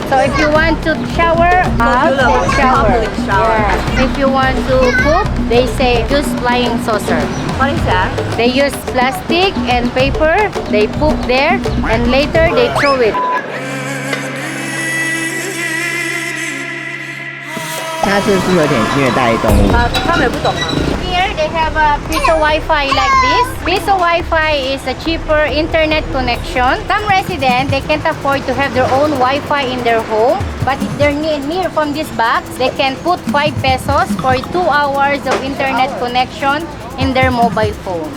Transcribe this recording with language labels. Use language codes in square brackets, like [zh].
[en] So if you want to shower, Modular shower. public shower. Yeah. If you want to poop, they say use flying saucer. What is that? They use plastic and paper. They poop there, and later they throw it. [zh] 他是不是有点虐待动物？他们也不懂啊。 [en] Here they have a piece of Wi-Fi like this. Piece of Wi-Fi is a cheaper internet connection. Some residents, they can't afford to have their own Wi-Fi in their home. But if they're near from this box, they can put 5 pesos for 2 hours of internet connection in their mobile phone.